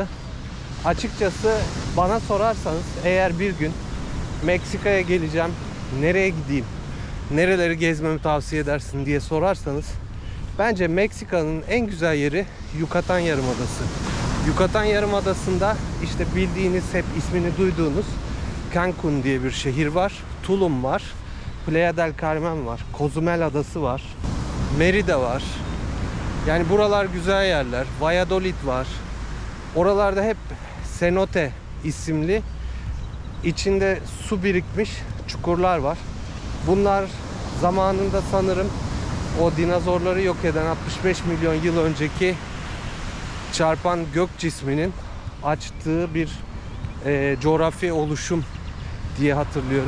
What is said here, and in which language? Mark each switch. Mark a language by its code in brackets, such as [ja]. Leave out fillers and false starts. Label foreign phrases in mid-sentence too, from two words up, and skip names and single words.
[tr] Açıkçası bana sorarsanız, eğer bir gün Meksika'ya geleceğim, nereye gideyim, nereleri gezmemi tavsiye edersin diye sorarsanız, bence Meksika'nın en güzel yeri Yucatan Yarımadası. Yucatan Yarımadası'nda işte bildiğiniz, hep ismini duyduğunuz Cancun diye bir şehir var. Tulum var. Playa del Carmen var. Cozumel Adası var. Merida var. Yani buralar güzel yerler. Valladolid var. Oralarda hep cenote isimli, içinde su birikmiş çukurlar var. Bunlar zamanında sanırım o dinozorları yok eden 65 milyon yıl önceki çarpan gök cisminin açtığı bir coğrafi oluşum diye hatırlıyorum.